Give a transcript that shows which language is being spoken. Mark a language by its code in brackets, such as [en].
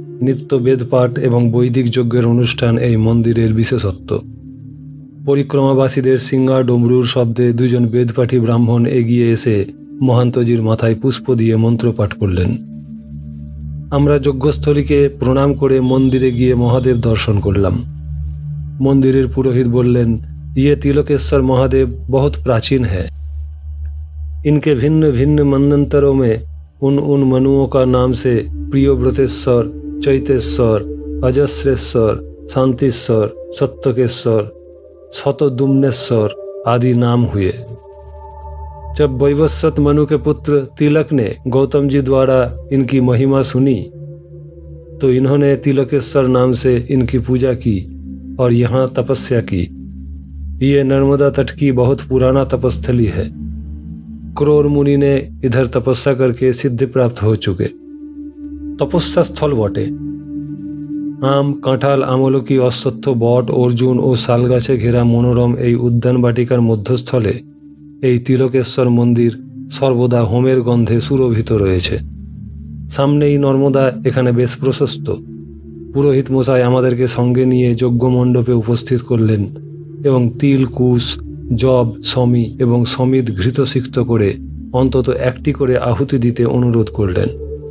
[bn] নিত্য বেদপাঠ এবং বৈদিক যজ্ঞের অনুষ্ঠান এই মন্দিরের বিশেষত্ব। পরিক্রমাবাসীদের সিঙ্গা ডমরুর শব্দে দুজন বেদপাঠী ব্রাহ্মণ এগিয়ে এসে মহান্তজির মাথায় পুষ্প দিয়ে মন্ত্রপাঠ করলেন। আমরা যজ্ঞস্থলীকে প্রণাম করে মন্দিরে গিয়ে মহাদেব দর্শন করলাম। মন্দিরের পুরোহিত বললেন, [hi] ये तिलकेश्वर महादेव बहुत प्राचीन है। इनके भिन्न भिन्न मनंतरों में उन मनुओं का नाम से प्रियव्रतेश्वर, चैतेश्वर, अजस्रेश्वर, शांतिश्वर, सत्यकेश्वर, शतदुम्नेश्वर आदि नाम हुए। जब वैवस्वत मनु के पुत्र तिलक ने गौतम जी द्वारा इनकी महिमा सुनी तो इन्होंने तिलकेश्वर नाम से इनकी पूजा की और यहाँ तपस्या की। ये नर्मदा तट की बहुत पुराना तपस्थली है। क्रोर मुनि ने इधर तपस्या करके सिद्धि प्राप्त हो चुके। तपस्या स्थल बटे। [bn] आम, काঁঠাল, আমলকি, অশ্বত্থ, বট, অর্জুন ও শালগাছে ঘেরা মনোরম এই উদ্যান বাটিকার মধ্যস্থলে এই তিলকেশ্বর মন্দির সর্বদা হোমের গন্ধে সুরভিত রয়েছে। সামনেই নর্মদা, এখানে বেশ প্রশস্ত। পুরোহিত মশাই আমাদেরকে সঙ্গে নিয়ে যজ্ঞ মণ্ডপে উপস্থিত করলেন এবং তিল, কুশ, জব, শমী এবং সমিত ঘৃতসিক্ত করে অন্তত একটি করে আহুতি দিতে অনুরোধ করলেন।